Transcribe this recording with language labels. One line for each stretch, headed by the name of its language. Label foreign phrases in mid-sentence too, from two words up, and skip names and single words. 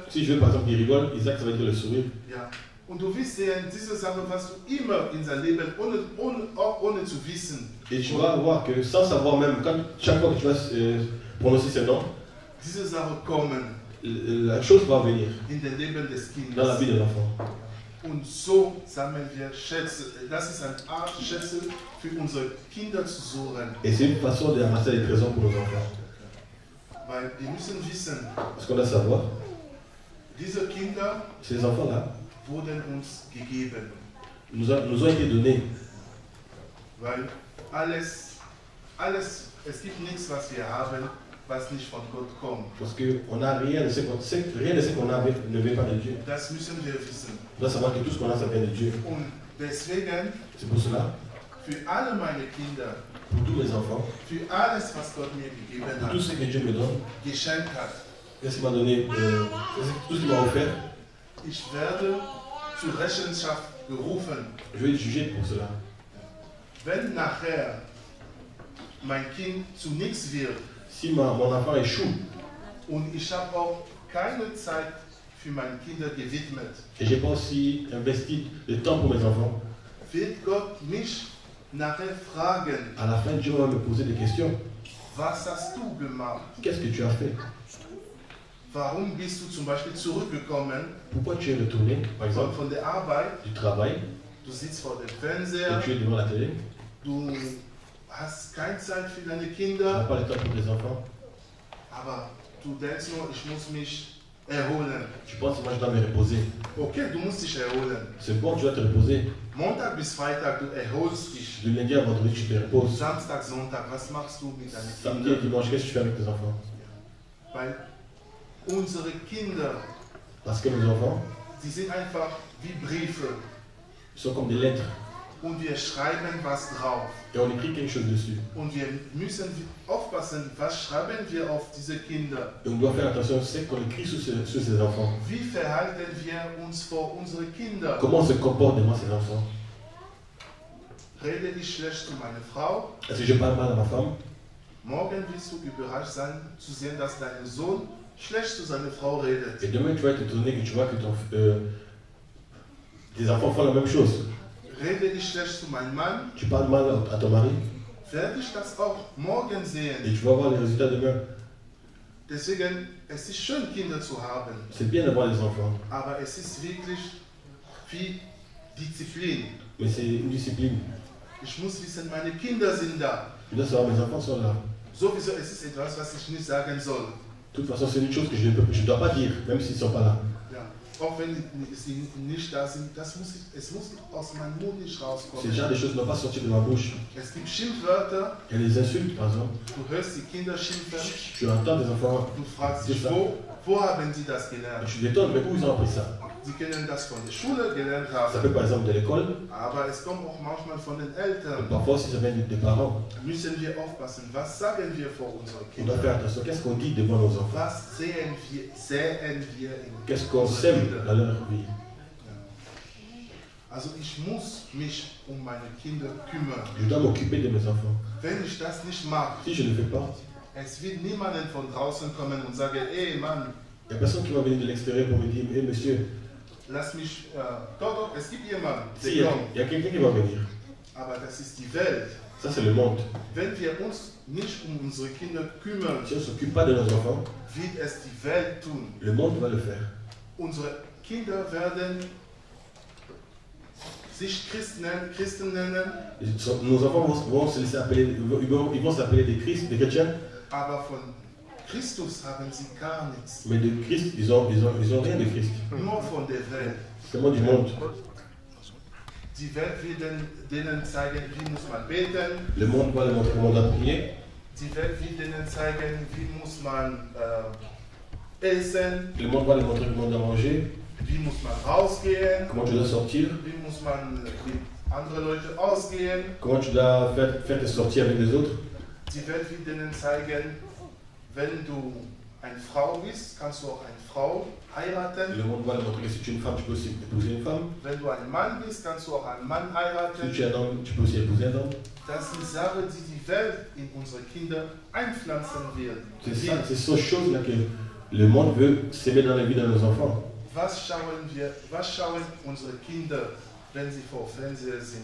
French: Si je veux par exemple qu'il rigole, Isaac, ça va être le sourire.
German: Ja. Und du wirst sehen, diese Sache, was du immer in deinem Leben, ohne zu wissen.
French: Et tu vas voir que sans savoir même, chaque fois que tu vas prononcer ce nom,
German: Diese Sachen kommen
French: la chose va venir
German: in den Leben des
French: dans la
German: Kindes.
French: vie de l'enfant.
German: Und so sammeln wir Schätze. Das ist eine Art, Schätze für unsere Kinder zu suchen.
French: Et c'est une façon de ramasser des trésors pour nos enfants.
German: Weil wir müssen wissen,
French: Parce qu'on doit savoir,
German: diese Kinder
French: ces enfants-là
German: wurden uns gegeben.
French: nous ont été donnés.
German: Weil es gibt nichts, was wir haben, was nicht von Gott kommt.
French: Parce qu'on n'a rien de ce qu'on a ne vient pas de Dieu.
German: Das müssen wir wissen.
French: On doit savoir que tout ce qu'on a, ça vient de Dieu.
German: Und deswegen,
French: C'est pour cela,
German: für alle meine Kinder,
French: pour tous mes enfants,
German: für alles, was Gott mir gegeben
French: pour tout
German: hat,
French: ce que Dieu me donne,
German: geschenkt hat,
French: qu'est-ce qu'il m'a donné, tout ce qu'il m'a offert,
German: ich werde zur Rechenschaft gerufen.
French: je vais être jugé pour cela.
German: Wenn nachher mein Kind zu nichts wird
French: Si mon enfant échoue
German: und ich habe auch keine Zeit für meine Kinder gewidmet,
French: et j'ai pas aussi investi de temps pour mes enfants,
German: wird Gott mich nachher fragen,
French: à la fin Dieu va me poser des questions.
German: was hast du gemacht?
French: Qu'est-ce que tu as fait?
German: Warum bist du zum Beispiel zurückgekommen
French: Pourquoi tu es retourné, par exemple,
German: von der Arbeit?
French: du travail
German: Du sitzt vor dem
French: et
German: Fernseher,
French: tu es devant la télé?
German: du hast keine Zeit für deine
French: Tu n'as
German: Kinder,
French: pas le temps pour tes enfants?
German: aber du denkst nur, ich muss mich erholen.
French: Tu penses que moi je dois me reposer?
German: Okay, du musst dich erholen.
French: C'est bon, tu dois te reposer.
German: Montag bis Freitag, du erholst dich.
French: Du lundi à vendredi, tu te reposes.
German: Samstag, Sonntag, was machst du mit deinen
French: Samedi et
German: Kindern?
French: dimanche, qu'est-ce que tu fais avec tes enfants?
German: Weil unsere Kinder,
French: Parce que nos enfants,
German: die sind einfach wie Briefe
French: ils sont comme des lettres.
German: und wir schreiben was drauf.
French: Et on écrit quelque chose dessus.
German: Und wir müssen aufpassen, was schreiben wir auf diese Kinder?
French: Et on doit faire attention à ce qu'on écrit sur ces enfants.
German: Wie verhalten wir uns vor unsere Kinder?
French: Comment on se comporte devant ces enfants?
German: Rede ich schlecht zu meiner Frau?
French: Est-ce que je parle mal à ma femme?
German: Morgen wirst du überrascht sein, zu sehen, dass dein Sohn schlecht zu seiner Frau redet.
French: Et demain, tu vas être étonné que tu vois que tes enfants font la même chose.
German: Rede ich schlecht zu meinem Mann?
French: Tu parles mal à ton mari
German: Werde ich das auch morgen
French: et
German: sehen.
French: tu vas voir les résultats demain.
German: Deswegen, es ist schön, Kinder zu haben,
French: C'est bien d'avoir des enfants,
German: aber es ist wirklich wie Disziplin.
French: mais c'est une discipline.
German: Ich muss wissen, meine Kinder sind da.
French: Tu dois savoir, mes enfants sont là.
German: Sowieso, es ist etwas, was ich nicht sagen soll.
French: De toute façon, c'est une chose que je ne dois pas dire, même s'ils ne sont pas là.
German: Ja. Auch wenn sie nicht da sind, es muss aus meinem Mund nicht
French: Ces
German: rauskommen.
French: genre de choses ne doivent pas sortir de ma bouche.
German: Es gibt Schimpfwörter,
French: Il y a des insultes, par exemple.
German: du hörst die Kinder schimpfen,
French: Tu entends des enfants.
German: du fragst dich,
French: C'est ça.
German: wo haben sie das
French: Et
German: gelernt?
French: tu t'étonnes, mais où ils ont appris ça?
German: Sie können das von der Schule gelernt
French: Ça
German: haben,
French: peut par exemple de l'école,
German: aber es kommt auch manchmal von den
French: et
German: Eltern.
French: parfois aussi ça vient des parents.
German: Müssen wir aufpassen, was sagen wir vor unseren
French: On doit
German: Kindern?
French: faire attention. Qu'est-ce qu'on dit devant nos enfants?
German: Was säen wir in
French: Qu'est-ce qu'on
German: unseren
French: sème
German: Kindern?
French: dans leur vie?
German: Also ich muss mich um meine Kinder kümmern.
French: Je dois m'occuper de mes enfants.
German: Wenn ich das nicht mache,
French: Si je ne le fais pas,
German: es wird niemanden von draußen kommen und sagen, ey Mann,
French: il n'y a personne qui va venir de l'extérieur pour me dire, hé monsieur,
German: lass mich, doch, es gibt jemanden,
French: si,
German: der
French: il
German: kommt.
French: y a quelqu'un qui va venir.
German: Aber das ist die Welt.
French: Ça c'est le monde.
German: Wenn wir uns nicht um unsere Kinder kümmern,
French: Si on ne s'occupe pas de nos enfants,
German: wird es die Welt tun.
French: le monde va le faire.
German: Unsere Kinder werden sich Christen nennen,
French: Nos enfants vont se laisser appeler, ils vont s'appeler des Christ, des chrétiens,
German: aber von Christus haben sie gar nichts.
French: mais de Christ, ils ont rien de Christ.
German: Nur von der Welt.
French: C'est le monde du monde.
German: Die Welt wird denen zeigen, wie muss man beten.
French: Le monde va leur montrer comment on doit prier.
German: Die Welt wird denen zeigen, wie muss man essen,
French: Le monde va leur montrer comment on doit manger,
German: wie muss man rausgehen,
French: comment tu dois sortir,
German: wie muss man mit anderen Leuten ausgehen.
French: comment tu dois faire tes sorties avec les autres.
German: Die Welt wird denen zeigen, wenn du eine Frau bist, kannst du auch eine Frau heiraten.
French: Le monde va le montrer que si tu es une femme, tu peux aussi épouser une femme.
German: Wenn du ein Mann bist, kannst du auch einen Mann
French: Si
German: heiraten.
French: tu es un homme, tu peux aussi épouser un homme.
German: Das sind Sachen, die die Welt in unsere Kinder einpflanzen wird.
French: C'est ces choses-là que le monde veut s'aimer dans la vie de nos enfants.
German: Was schauen unsere Kinder, wenn sie vor Fernseher sind?